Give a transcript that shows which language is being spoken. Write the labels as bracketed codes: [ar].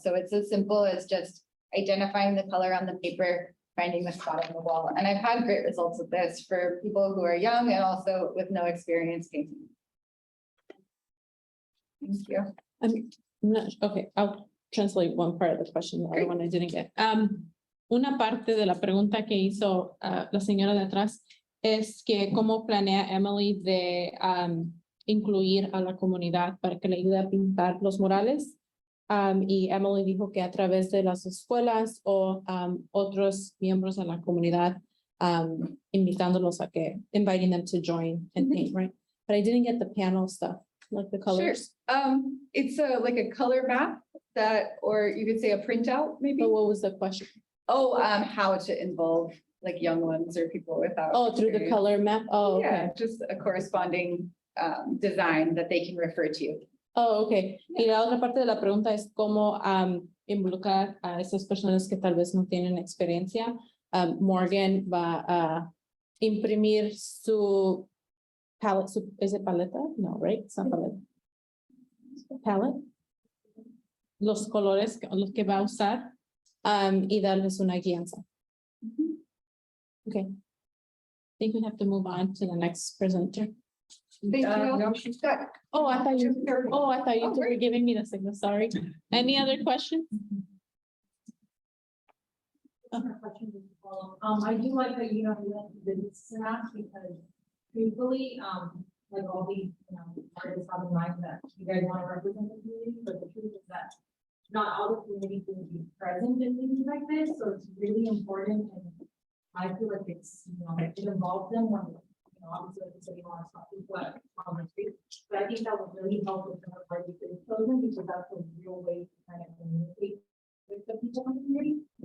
[en] So it's as simple as just identifying the color on the paper, finding the spot on the wall. And I've had great results with this for people who are young and also with no experience painting. Thank you. I'm not, okay, I'll translate one part of the question, the other Great. one I didn't get. [es] Una parte de la pregunta que hizo la señora de atrás es que cómo planea Emily de incluir a la comunidad para que le ayude a pintar los murales. Y Emily dijo que a través de las escuelas o otros miembros de la comunidad, invitándolos a que, [en] inviting them to join and paint, right? But I didn't get the panel stuff, like the colors. It's like a color map that, or you could say a printout, maybe. But what was the question? Oh, how to involve like young ones or people without. Oh, through the experience. color map? Oh, okay. Yeah, just a corresponding design that they can refer to. Oh, okay. [es] Y la otra parte de la pregunta es cómo involucrar a esas personas que tal vez no tienen experiencia. Morgan va a imprimir su palette, ¿es it paleta? No, [en] right? It's not paleta. Palette. [es] Los colores los que va a usar y darles una guianza. [en] Okay. I think we have to move on to the next presenter. Thank you. no, she's got. Oh, I thought you Oh, were giving me the signal. Sorry. Any other questions? I do like that, you know, you went to business and that because usually, like all these, you know, artists have in mind that you guys want to represent the community, but the truth is that not all the community will be present in things like this, so it's really important, and I feel like it's, you know, it involves them when, you know, obviously, like you said, you want to stop people on the street, but I think that would really help with the party for children, because that's a real way to kind of communicate with the people in the community.